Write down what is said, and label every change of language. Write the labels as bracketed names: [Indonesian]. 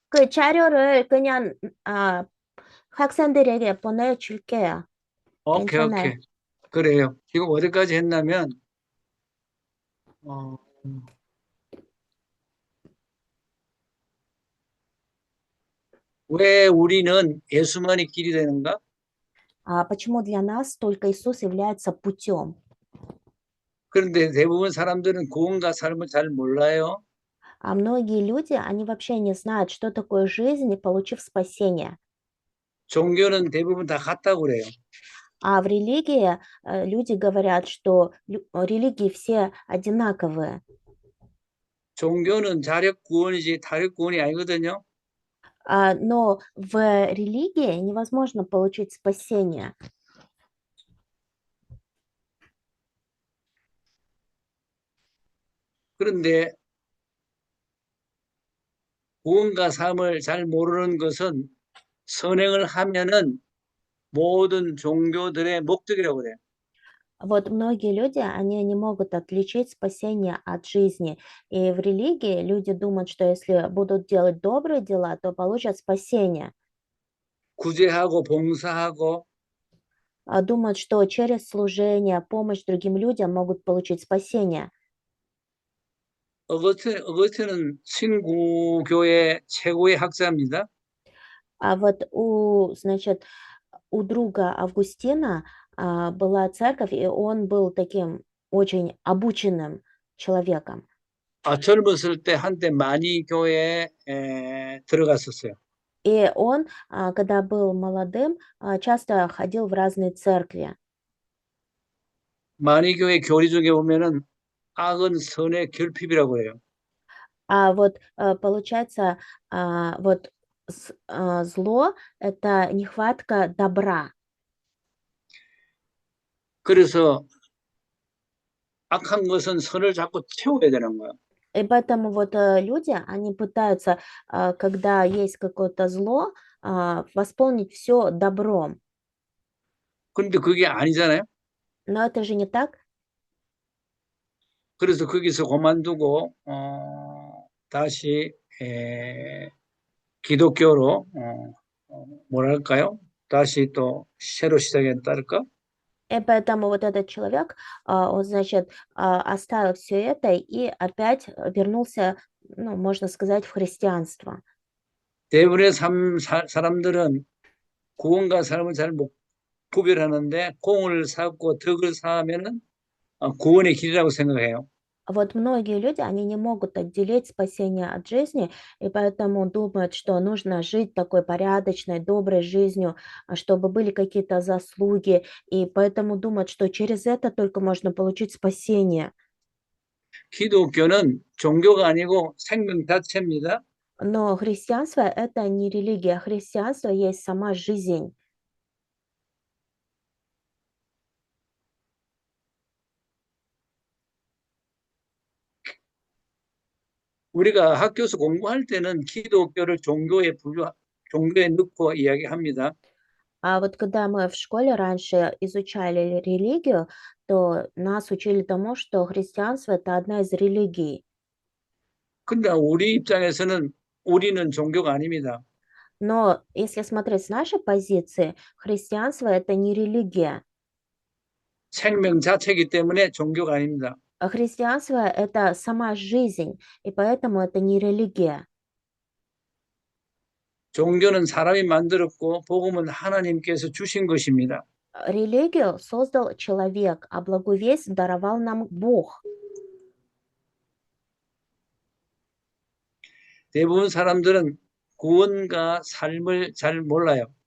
[Korean] 자료를 그냥 학생들에게 보내줄게요. 오케이, 괜찮아요. 오케이. 그래요. 지금 어디까지 했냐면, 어, 왜 우리는 예수만이 길이 되는가? [Russian] Почему для нас только Иисус является путем? [Korean] 그런데 대부분 사람들은 구원과 삶을 잘 몰라요. [Russian] А многие люди, они вообще не знают, что такое жизнь, получив спасение. [Korean] 종교는 대부분 다 같다고 그래요. [Russian] А в религии люди говорят, что религии все одинаковые. [Korean] 종교는 자력 구원이지 타력 구원이 아니거든요. [Russian] Но в религии невозможно получить спасение. [Korean] 그런데 구원과 삶을 잘 모르는 것은 선행을 하면은 모든 종교들의 목적이라고 그래요. [Russian] Вот многие люди, они не могут отличить спасение от жизни. И в религии люди думают, что если будут делать добрые дела, то получат спасение. [Korean] 구제하고 봉사하고 [Russian] Думают, что через служение, помощь другим людям могут получить спасение. [Korean] 어거스틴은 신구교의 최고의 학자입니다. [Russian] А вот значит, у друга Августина была церковь, и он был таким очень обученным человеком. [Korean] 젊었을 때 한때 많이 교회에 들어갔었어요. [Russian] И он, когда был молодым, часто ходил в разные церкви. [Korean] 많이 교회 교리 중에 보면은 악은 선의 결핍이라고 해요. [Russian] А вот получается, вот зло– это нехватка добра. [Korean] 그래서 악한 것은 선을 자꾸 채워야 되는 거예요. [Russian] И поэтому вот люди, они пытаются, когда есть какое-то зло, восполнить все добром. [Korean] 그런데 그게 아니잖아요. [Russian] Но это же не так. [Korean] 그래서 거기서 그만두고 다시 기독교로 뭐랄까요? 다시 또 새로 시작했달까? [Russian] И поэтому вот этот человек, он, значит, оставил все это и опять вернулся, ну, можно сказать, в христианство. [Korean] 대부분의 사람들은 구원과 삶을 잘 못 구별하는데 공을 쌓고 덕을 쌓으면은 구원의 길이라고 생각해요. [Russian] Вот многие люди, они не могут отделить спасение от жизни, и поэтому думают, что нужно жить такой порядочной, доброй жизнью, чтобы были какие-то заслуги, и поэтому думают, что через это только можно получить спасение. [Korean] 기독교는 종교가 아니고 생명 자체입니다. [Russian] Но христианство– это не религия, христианство есть сама жизнь. [Korean] 우리가 학교에서 공부할 때는 기독교를 종교에 넣고 이야기합니다. [Russian] А вот когда мы в школе раньше изучали религию, то нас учили тому, что христианство– это одна из религий. [Korean] 근데 우리 입장에서는 우리는 종교가 아닙니다. [Russian] Но если смотреть с нашей позиции, христианство– это не религия. [Korean] 생명 자체이기 때문에 종교가 아닙니다. [Russian] А христианство– это сама жизнь, и поэтому это не религия. [Korean] 종교는 사람이 만들었고 복음은 하나님께서 주신 것입니다. [Russian] Религию создал человек, а благовесть даровал нам Бог. [Korean] 대부분 사람들은 구원과 삶을 잘 몰라요.